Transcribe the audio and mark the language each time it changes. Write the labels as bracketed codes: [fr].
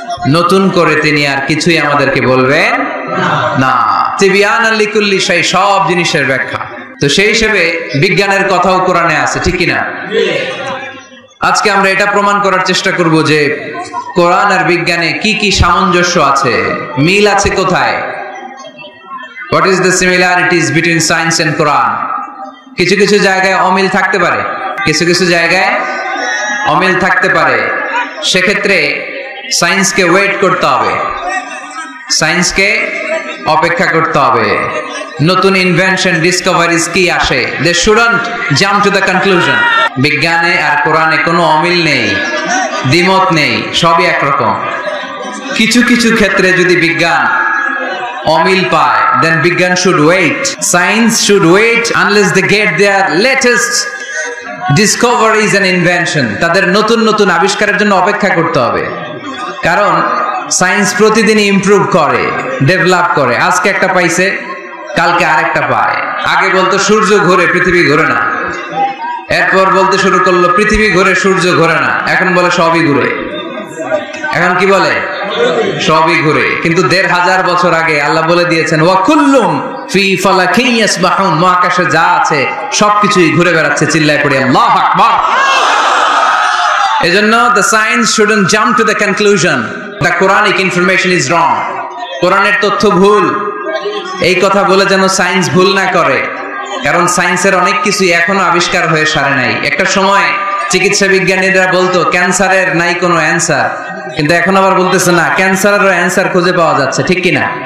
[bn] নতুন করে তিনি আর কিছুই আমাদেরকে বলবেন না। [ar] তিবয়ানান লিকুল্লি শাই, [bn] সব জিনিসের ব্যাখ্যা। তো সেই হিসেবে বিজ্ঞানের কথাও কোরআনে আছে, ঠিক কি না? আজকে আমরা এটা প্রমাণ করার চেষ্টা করব যে কোরআন আর বিজ্ঞানে কি কি সামঞ্জস্য আছে, মিল আছে কোথায়। [en] What is the similarities between science and Quran? [bn] কিছু কিছু জায়গায় অমিল থাকতে পারে, কিছু কিছু জায়গায় অমিল থাকতে পারে। সেক্ষেত্রে সায়েন্সকে ওয়েট করতে হবে, সায়েন্সকে অপেক্ষা করতে হবে। নতুন ইনভেনশন, ডিসকভারিজ কি আসে, [en] They shouldn't jump to the conclusion. [bn] বিজ্ঞানে আর কোরআনে কোনো অমিল নেই, দ্বিমত নেই, সবই একরকম। কিছু কিছু ক্ষেত্রে যদি বিজ্ঞান অমিল পায়, [en] then বিজ্ঞান should wait, science should wait unless they get their latest discoveries and invention। [bn] তাদের নতুন নতুন আবিষ্কারের জন্য অপেক্ষা করতে হবে, কারণ সায়েন্স প্রতিদিন ইমপ্রুভ করে, ডেভেলপ করে। আজকে একটা পাইছে, কালকে আরেকটা পায়। আগে বলতো সূর্য ঘোরে, পৃথিবী ঘোরে না। এরপর বলতে শুরু করলো পৃথিবী ঘোরে, সূর্য ঘোরে না। এখন বলে সবই ঘুরে। এখন কি বলে? সবই ঘুরে। কিন্তু ১৫০০ বছর আগে আল্লাহ বলে দিয়েছেন [ar] ওয়া কুল্লুম ফি ফালাকিন ইয়াসবাহুন, [bn] মহাকাশে যা আছে সবকিছুই ঘুরে বেড়াচ্ছে। চিল্লায় পড়ে আল্লাহু আকবার। [en] এজন্য the science shouldn't jump to the conclusion the Quranic information is wrong। [bn] কোরআনের তথ্য ভুল, এই কথা বলে যেন সায়েন্স ভুল না করে, কারণ সায়েন্সের অনেক কিছু এখনো আবিষ্কার হয়ে সারে নাই। একটা সময় চিকিৎসা বিজ্ঞানীরা বলতো ক্যান্সারের নাই কোনো অ্যান্সার, কিন্তু এখন আবার বলতেছে না, ক্যান্সারেরও অ্যান্সার খুঁজে পাওয়া যাচ্ছে, ঠিক কিনা?